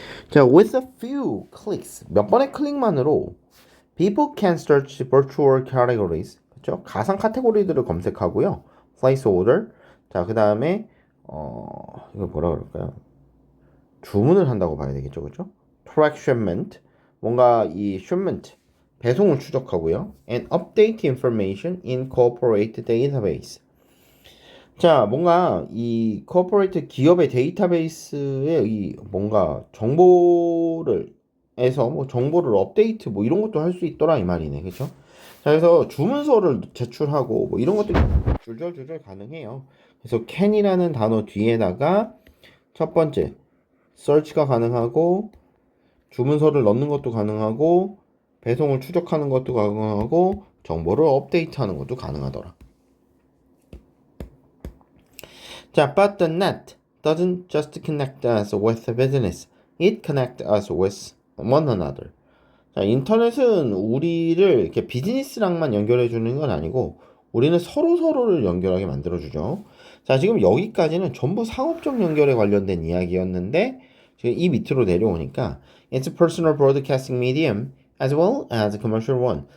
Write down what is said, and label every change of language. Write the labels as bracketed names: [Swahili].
[English] 자, with a few clicks, [Korean] 몇 번의 클릭만으로 [English] people can search virtual categories, [Korean] 그렇죠? 가상 카테고리들을 검색하고요. placeholder. 자, 그 다음에 이거 뭐라 그럴까요? 주문을 한다고 봐야 되겠죠, 그렇죠? [English] track shipment. [Korean] 뭔가 이 shipment 배송을 추적하고요. [English] and update information in corporate database. [Korean] 자, 뭔가 이 corporate 기업의 데이터베이스에 이 뭔가 정보를 해서 뭐 정보를 업데이트 뭐 이런 것도 할 수 있더라 이 말이네. 그렇죠? 자, 그래서 주문서를 제출하고 뭐 이런 것들이 줄줄줄줄 가능해요. 그래서 can이라는 단어 뒤에다가 첫 번째 search가 가능하고 주문서를 넣는 것도 가능하고 배송을 추적하는 것도 가능하고 정보를 업데이트하는 것도 가능하더라. [English] 자, but the net doesn't just connect us with the business. It connects us with one another. [Korean] 자, 인터넷은 우리를 이렇게 비즈니스랑만 연결해 주는 건 아니고 우리는 서로를 연결하게 만들어 주죠. 자, 지금 여기까지는 전부 상업적 연결에 관련된 이야기였는데 지금 이 밑으로 내려오니까 [English] It's a personal broadcasting medium as well as a commercial one.